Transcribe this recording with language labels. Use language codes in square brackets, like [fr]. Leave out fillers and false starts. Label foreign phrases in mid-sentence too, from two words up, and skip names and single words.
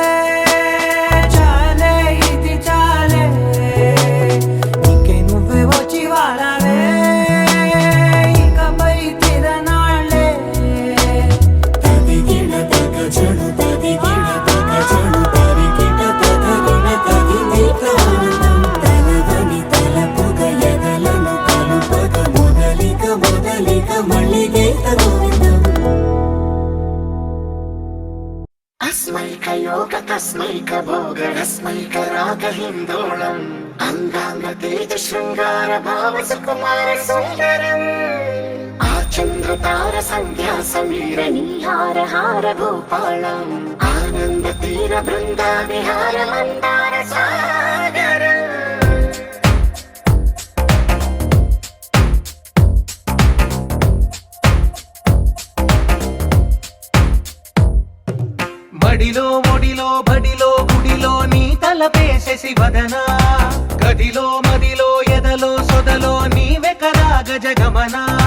[te] చాలే ఇది చాలే నీకై నువ్వే వచ్చి వాలవే ఇకపై తిరనాళ్ళే తదిగిడ తగచడు తదిగిడ తగచడు తరిగిట తదరిన తదిదీత ఆనందం తలవని తలపుగ ఎదలను కలుపగ మొదలిక మొదలిక మళ్ళీ గీత గోవిందం [sa] अस्मैकयोग तस्मैकभोगरस्मैकरागहिन्दोळम् अङ्गाङ्गतेज शृङ्गार भाव सुकुमार सुन्दरम् आचन्द्रतार सन्ध्या समीर नीहार हार भूपालम् आनन्द तीर बृन्दा विहार मन्दार सागरम् [te] బడిలో ఒడిలో బడిలో గుడిలో నీ తలపేసేసి వదనా గదిలో మదిలో ఎదలో సొదలో నీవే కదా గజగమనా